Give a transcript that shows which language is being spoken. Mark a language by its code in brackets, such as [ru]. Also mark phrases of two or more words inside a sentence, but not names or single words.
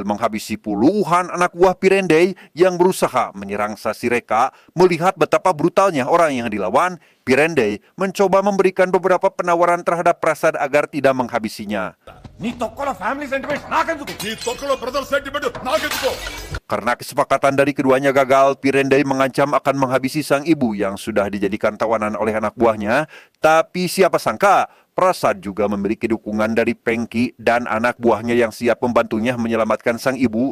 [id] menghabisi puluhan anak buah Pirende yang berusaha menyerang Sasi Reka. Melihat betapa brutalnya orang yang dilawan, Pirende mencoba memberikan beberapa penawaran terhadap Prasad agar tidak menghabisinya. [te] నీ తొక్కలో [en] brother sentiment [te] నాకెందుకు [id] Karena kesepakatan dari keduanya gagal, Pirende mengancam akan menghabisi sang ibu yang sudah dijadikan tawanan oleh anak buahnya. Tapi siapa sangka, Prasad juga memiliki dukungan dari Fengki dan anak buahnya yang siap membantunya menyelamatkan sang ibu.